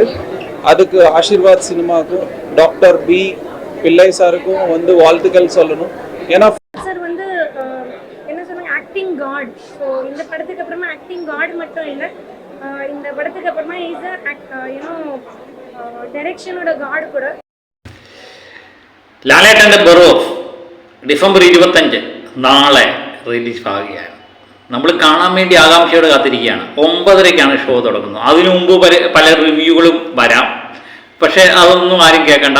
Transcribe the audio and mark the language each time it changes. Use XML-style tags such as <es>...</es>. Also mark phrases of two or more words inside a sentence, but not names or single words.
<ta>அதுக்கு ஆசீர்வாத் சினிமாவுக்கும் டாக்டர் பி பிள்ளை சாருக்கும் வந்து வாழ்த்துக்கள் சொல்லணும். ஏன்னா சார் வந்து என்ன சொன்னாங்க,</ta> <en>acting god.</en> <ta>ஸோ இந்த படத்துக்கு அப்புறமா</ta> <en>acting god</en> <ta>மட்டும் இல்லை, இந்த படத்துக்கு அப்புறமா</ta> <en>is you know</en> <ta>டைரக்ஷனோட காட் கூட.</ta> <ml>ലാലേട്ടൻ്റെ ബെറോഫ് ഡിസംബർ 25 നാളെ റിലീസ് ആവുകയാണ്. നമ്മൾ കാണാൻ വേണ്ടി ആകാംക്ഷയോടെ കാത്തിരിക്കുകയാണ്. 9:30ക്കാണ് ഷോ തുടങ്ങുന്നത്. അതിനു മുമ്പ് പല റിവ്യൂകളും വരാം, പക്ഷേ അതൊന്നും ആരും കേൾക്കണ്ട.</ml>